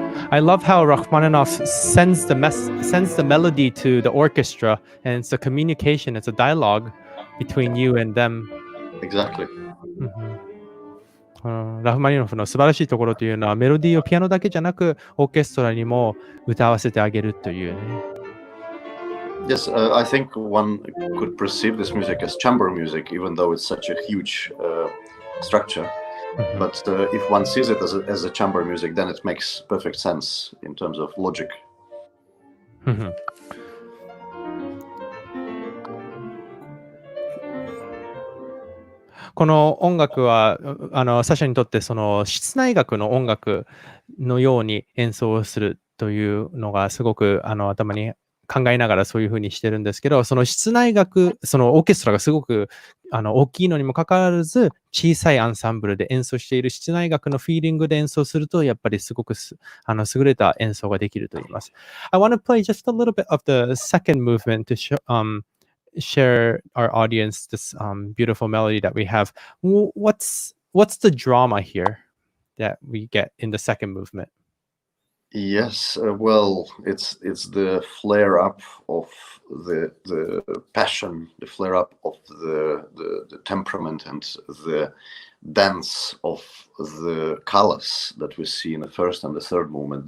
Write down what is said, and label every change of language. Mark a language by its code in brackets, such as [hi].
[en] I love how Rachmaninoff sends the melody to the orchestra, and it's a communication, it's a dialogue between you and them. Exactly. [ja] ラフマニノフの素晴らしいところというのはメロディーをピアノだけじゃなくオーケストラにも歌わせてあげるというね。 [en] Yes, I think one could perceive this music as chamber music, even though it's such a huge structure. But if one sees it as a chamber music, then it makes perfect sense in terms of logic. [ja] この音楽はサシャにとってその室内楽の音楽のように演奏をするというのがすごく頭に考えながらそういうふうにしてるんですけど、その室内楽、そのオーケストラがすごく大きいのにもかかわらず小さいアンサンブルで演奏している室内楽のフィーリングで演奏するとやっぱりすごく優れた演奏ができると言います。 [en] I want to play just a little bit of the second movement to share our audience this beautiful melody that we have. What's the drama here that we get in the second movement? Yes, well, it's the flare up of the passion, the flare up of the temperament, and the dance of the colors that we see in the first and the third movement.